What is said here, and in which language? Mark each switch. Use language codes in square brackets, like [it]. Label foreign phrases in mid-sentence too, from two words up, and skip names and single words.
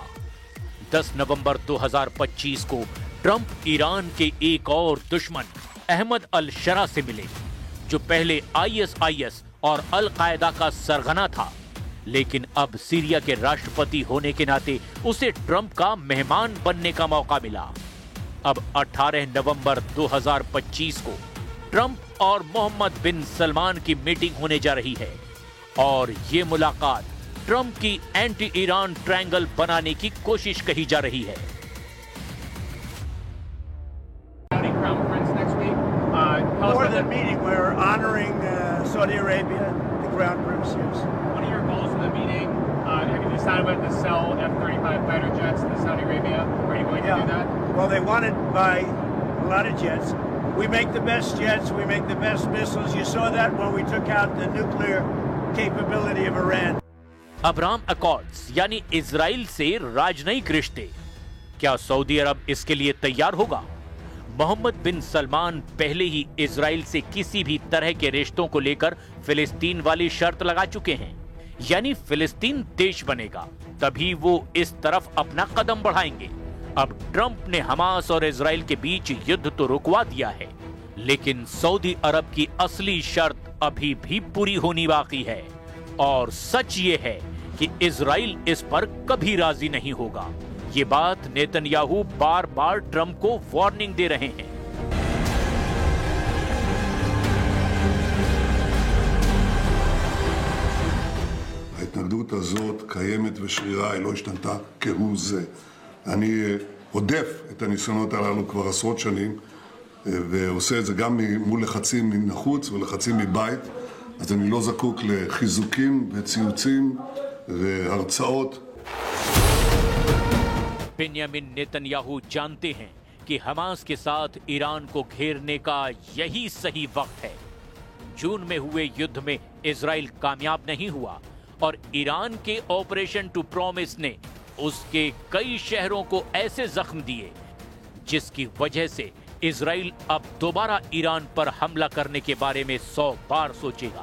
[hi] 10 नवंबर 2025 को ट्रंप ईरान के एक और दुश्मन अहमद अल शरा से मिले, जो पहले ISIS और अल कायदा का सरगना था, लेकिन अब सीरिया के राष्ट्रपति होने के नाते उसे ट्रंप का मेहमान बनने का मौका मिला। अब 18 नवंबर 2025 को ट्रंप और मोहम्मद बिन सलमान की मीटिंग होने जा रही है और ये मुलाकात ट्रंप की [en] anti Iran triangle [hi] बनाने की कोशिश कही जा रही है। [en] More than meeting, we're honoring Saudi Arabia, the Crown Prince. Yes. What are your goals for the meeting? Have you decided whether to sell F-35 fighter jets to Saudi Arabia? Are you going to do that? Well, they want to buy a lot of jets. We make the best jets. We make the best missiles. You saw that when we took out the nuclear capability of Iran. [hi] अब्राहम अकॉर्ड्स यानी इजराइल से राजनयिक रिश्ते, क्या सऊदी अरब इसके लिए तैयार होगा? मोहम्मद बिन सलमान पहले ही इजराइल से किसी भी तरह के रिश्तों को लेकर फिलिस्तीन वाली शर्त लगा चुके हैं, यानी फिलिस्तीन देश बनेगा तभी वो इस तरफ अपना कदम बढ़ाएंगे। अब ट्रंप ने हमास और इजराइल के बीच युद्ध तो रुकवा दिया है, लेकिन सऊदी अरब की असली शर्त अभी भी पूरी होनी बाकी है और सच ये है कि इजराइल इस पर कभी राजी नहीं होगा। ये बात नेतन्याहू बार बार ट्रंप को वार्निंग दे रहे हैं। [he] ההתנגדות הזאת קיימת ושרירה, היא לא השתנתה כהוא זה. אני עודף את הניסיונות הללו כבר עשרות שנים, ועושה את זה גם מול לחצים מן החוץ ולחצים מבית, אז אני לא זקוק לחיזוקים וציוצים והרצאות. [hi] बेंयामिन नेतन्याहू जानते हैं कि हमास के साथ ईरान को घेरने का यही सही वक्त है। जून में हुए युद्ध में इजराइल कामयाब नहीं हुआ और ईरान के ऑपरेशन टू प्रॉमिस ने उसके कई शहरों को ऐसे जख्म दिए जिसकी वजह से इजराइल अब दोबारा ईरान पर हमला करने के बारे में 100 बार सोचेगा।